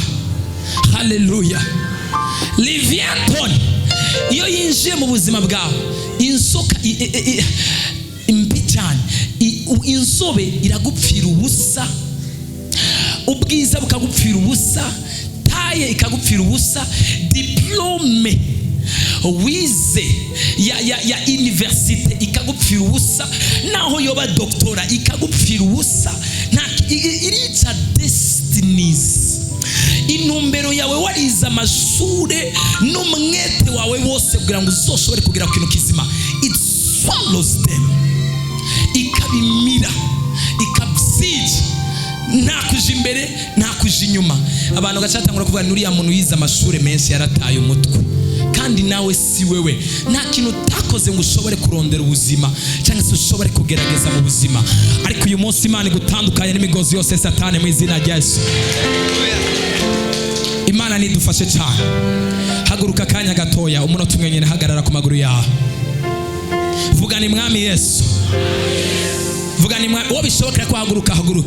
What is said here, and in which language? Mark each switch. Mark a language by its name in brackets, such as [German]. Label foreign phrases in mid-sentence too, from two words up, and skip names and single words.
[Rundi] Hallelujah. Leviathan iyo yinjiye mu buzima bwawe, inzoka imbi cyane, inzobe iragupfira ubusa, ubwiza bukagupfira ubusa, taye ikagupfira ubusa, diplome wize ya universite ikagupfira ubusa, naho yoba doktora ikagupfira ubusa. Irica destinies. Intumbero yawe warize amashure n'umwete wawe wose kugira ngo uzoshobore kugira ku kintu kizima, [English] it swallows them, [Rundi] ikabimira, ikabsija, nta kuja imbere nta kuja inyuma. Abantu gacatangura kuvuga nuriya muntu yize amashure menshi yarataye umutwe, kandi nawe si wewe. Nta kintu utakoze ngo ushobore kurondera ubuzima cyangwa se ushobore kugerageza mu buzima, ariko uyu munsi Imana igutandukanye n'imigozi yose Satani mu izina rya Yesu. Imana nidufashe cyane. Haguruka kanya gatoya, umunota umwe nyine, hagarara ku maguru yawe. Vuga ni Mwami Yesu. Vuga ni Mwami, uwo bishobokera ko haguruka haguruke.